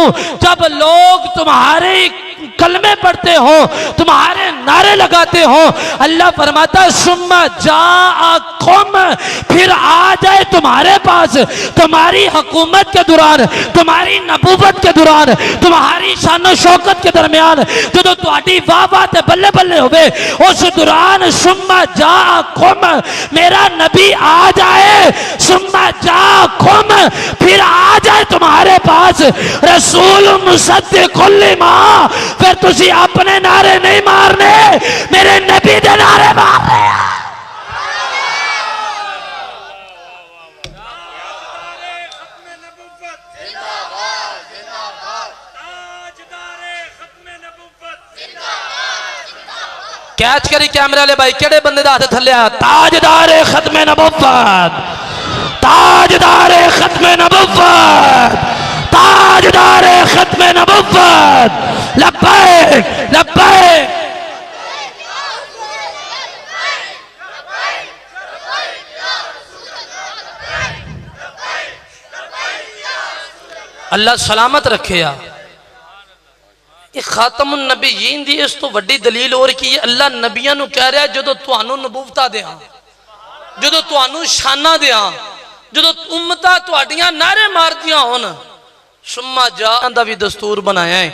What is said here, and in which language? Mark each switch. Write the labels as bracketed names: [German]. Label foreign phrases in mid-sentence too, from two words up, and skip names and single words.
[Urdu] جب لوگ تمہارے کلمے پڑھتے ہو، تمہارے نعرے لگاتے ہو، اللہ فرماتا [Arabic] ثم جاءکم, [Urdu] پھر آ جائے تمہارے پاس تمہاری حکومت کے دوران، تمہاری نبوت کے دوران، تمہاری شان شوکت کے درمیان جو تمہاری واہ واہ [Punjabi] تے بلے بلے ہووے [Urdu] اس دوران [Arabic] ثم جاءکم, [Urdu] میرا نبی آ جائے. [Arabic] ثم جاءکم, [Urdu] پھر آ جائے تمہارے پاس رسول [Arabic] مصدق لما, [Punjabi] پھر تسی اپنے نعرے نہیں مارنے، میرے نبی دے نعرے مار رہے ہیں. کیچ کری کیمرہ لے بھائی، کیڑے بندے دا ہاتھ تھلے آ? [Urdu] تاجدار ختم نبوت، تاجدار ختم نبوت، تاجدار ختم نبوت, ताजदारे खत्मे नबुव्वत, [Arabic] لبیک لبیک. [Urdu] اللہ سلامت رکھے. [Punjabi] آ [Arabic] خاتم النبیین [Punjabi] دی اس توں وڈی دلیل اور کی اللہ نبیاں نوں کہہ رہا ہے جدوں تہانوں نبوتاں دیاں، جدوں تہانوں شاناں دیاں، جدوں امتاں تہاڈیاں نعرے ماردیاں ہون, [Arabic] ثم جا [Punjabi] دا بھی دستور بنایا ہے.